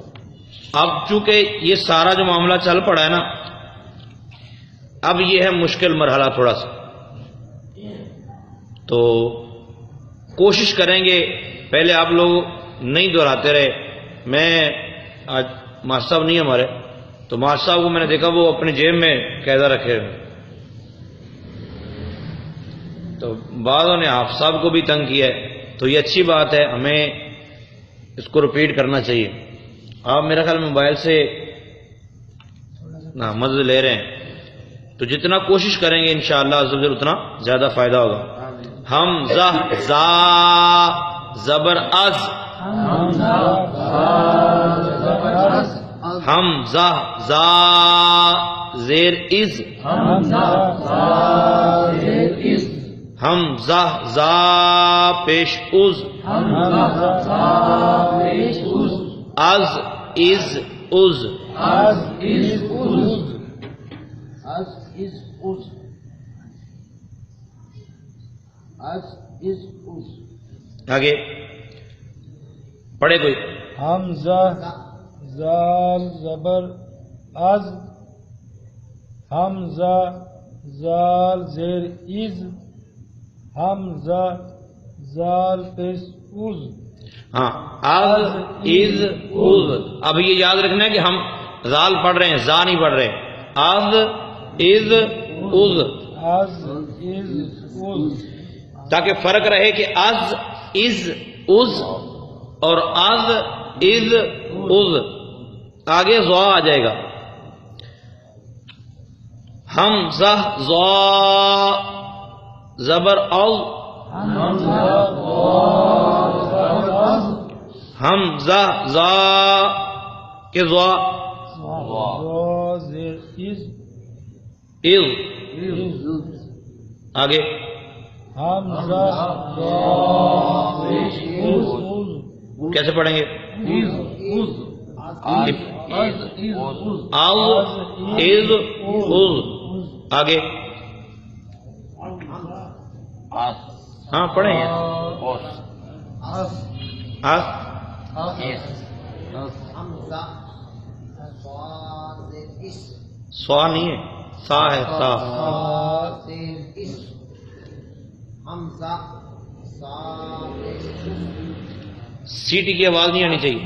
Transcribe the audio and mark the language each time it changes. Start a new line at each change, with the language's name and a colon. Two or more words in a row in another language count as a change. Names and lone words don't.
Urdu: اب چونکہ یہ سارا جو معاملہ چل پڑا ہے نا، اب یہ ہے مشکل مرحلہ تھوڑا سا، تو کوشش کریں گے پہلے آپ لوگ نہیں دہراتے رہے، میں آج ماسٹر صاحب نہیں ہمارے، تو ماسٹر صاحب کو میں نے دیکھا وہ اپنی جیب میں قاعدہ رکھے ہوئے، تو بعضوں نے حافظ صاحب کو بھی تنگ کیا ہے، تو یہ اچھی بات ہے، ہمیں اس کو ریپیٹ کرنا چاہیے۔ آپ میرا خیال موبائل سے مدد لے رہے ہیں، تو جتنا کوشش کریں گے
Arabic: انشاءاللہ عز و جل
Urdu: اتنا زیادہ فائدہ ہوگا۔ حمزہ زا زبر از، حمزہ زا زیر از، حمزہ زا پیش از، از از از، آگے پڑھے کوئی، حمزہ زال زبر از، حمزہ زال زیر از، حمزہ زال پیش از۔ ہاں از از از، اب یہ یاد رکھنا ہے کہ ہم زال پڑھ رہے ہیں، زا نہیں پڑھ رہے، از از از، از از از، تاکہ فرق رہے کہ از از از اور از از از، آگے زوا آ جائے گا، حمزہ زا زبر او، حمزہ زا کے زوا زا زیر از، از، آگے حمزہ زا پیش از، کیسے پڑھیں گے، او از از، آگے ہاں پڑھیں گے، अस अस ہمزہ صاد زیر اس صوا نہیں ہے، سا ہے، سا. صاد زیر اس ہمزہ صاد زیر سیٹی کی آواز نہیں آنی چاہیے.